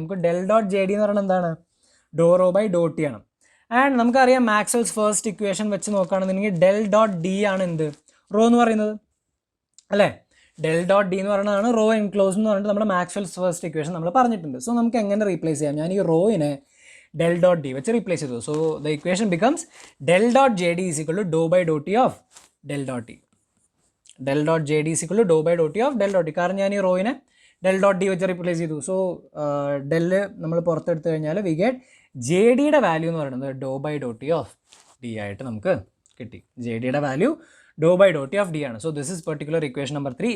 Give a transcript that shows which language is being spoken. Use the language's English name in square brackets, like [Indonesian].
[Malayalam] നമുക്ക് del dot J D എന്ന് പറയുന്നത് എന്താണ്? ഡോ റോ ബൈ ഡോ ടി ആണ്. ആൻഡ് നമുക്കറിയാം മാക്സ്വെൽസ് ഫസ്റ്റ് ഇക്വേഷൻ വെച്ച് നോക്കുകയാണെന്നുണ്ടെങ്കിൽ ഡെൽ ഡോട്ട് ഡി ആണ് എന്ത്? റോ എന്ന് പറയുന്നത് അല്ലേ? ഡെൽ ഡോട്ട് ഡി എന്ന് പറയുന്നതാണ് റോ എൻക്ലോസ് എന്ന് പറഞ്ഞിട്ട് നമ്മുടെ മാക്സ്വെൽസ് ഫസ്റ്റ് ഇക്വേഷൻ നമ്മൾ പറഞ്ഞിട്ടുണ്ട്. സോ നമുക്ക് എങ്ങനെ റീപ്ലേസ് ചെയ്യാം? ഞാൻ ഈ റോയിനെ del dot d വെച്ച് റീപ്ലേസ് ചെയ്തു. [English] So the equation becomes del dot jd is equal to dou by dou t of del dot t. del dot jd is equal to dou by dou t of del dot t. [Malayalam] കാരണം ഞാൻ ഈ റോയിനെ del dot d വെച്ച് replace ചെയ്തു. So del നമ്മൾ പുറത്തെടുത്ത് കഴിഞ്ഞാൽ [English] we get [Malayalam] J ഡിയുടെ value എന്ന് പറയുന്നത് ഡോ by Dr T of D ആയിട്ട് നമുക്ക് കിട്ടി. ജെ ഡിയുടെ value Dr by Dr T of D ആണ്. [English] So this is particular equation number 3.